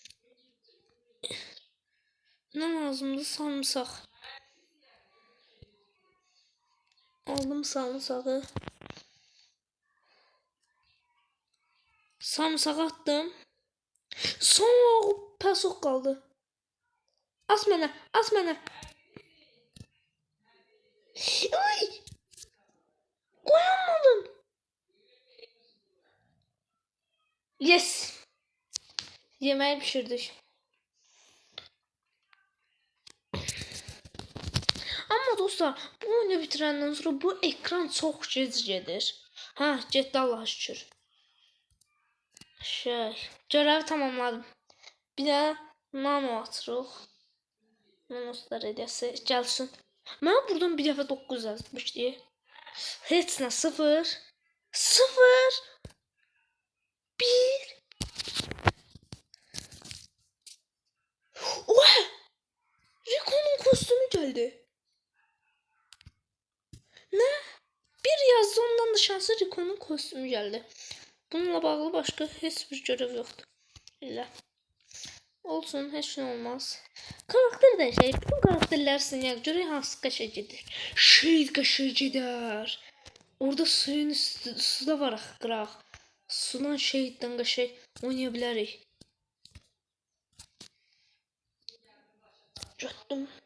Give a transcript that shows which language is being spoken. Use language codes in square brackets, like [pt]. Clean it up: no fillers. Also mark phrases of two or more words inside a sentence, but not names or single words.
[tr] Ne lazımdı? Sarımsak. Aldım sarımsağı. Sarımsağı attım. Son pesok kaldı. [az] As mənə, as mənə. [tr] Ay! Koyamadım. [en] Yes. [tr] Yemeği pişirdik. Ama dostlar bu oyunu bitirenden sonra bu ekran çok gec gedir. [az] Ha getdi Allah'a şükür. Görevi tamamladım. Bir de nano atırıq. Nanoslar edəsi gəlsin. Mən buradan bir dəfə 9 yazmışdı. Heç nə 0 0 1 Oha! [tr] Rico'nun kostümü geldi. Ne? Bir yazdı ondan da şansı Rico'nun kostümü geldi. Bununla bağlı başka hiçbir görev yoktu. İlla. [az] Olsun, heç nə olmaz. Karakter dəyişək. Bütün karakterlər sinyə görə hansı qəşəng gedir? Qəşəng gedər. Orada suyun üstü, suda var qıraq. Sudan şeydən qəşəng oynaya bilərik. Götdüm.